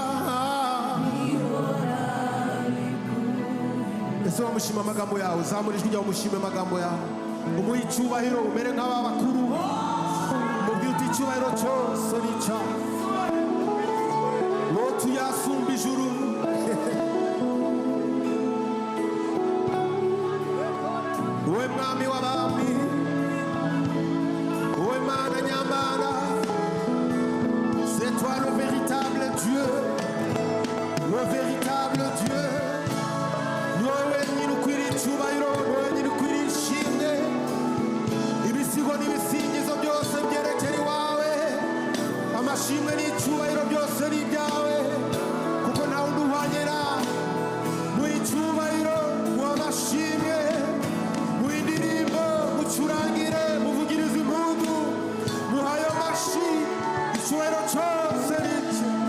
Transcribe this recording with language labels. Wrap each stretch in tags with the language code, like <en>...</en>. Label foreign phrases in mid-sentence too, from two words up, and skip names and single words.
<rw>Ese wamushima amagambo yawe, zamura ijwi ryawe umushime amagambo yawe, umuhe icyubahiro, umere nk'aba bakuru, mubwire uti icyubahiro cyose ni icyawe wowe tuyasumba ijuru. Wowe mwami w'abami, wowe Mana nyamana,</rw> <fr>c'est toi le véritable Dieu, le véritable Dieu.</fr> <rw>Wowe nyine ukwiriye icyubahiro, wowe nyine ukwiriye ishimwe, ibisigo n'ibisingizo byose byerekera iwawe, amashimwe n'icyubahiro byose ni ibyawe, kuko ntawe uduhwanye nawe. Mu icyubahiro, mu amashimwe, mu indirimbo, mucurangire, muvugirize impundu, muhaye amashi, icyubahiro cyose ni cye.</rw>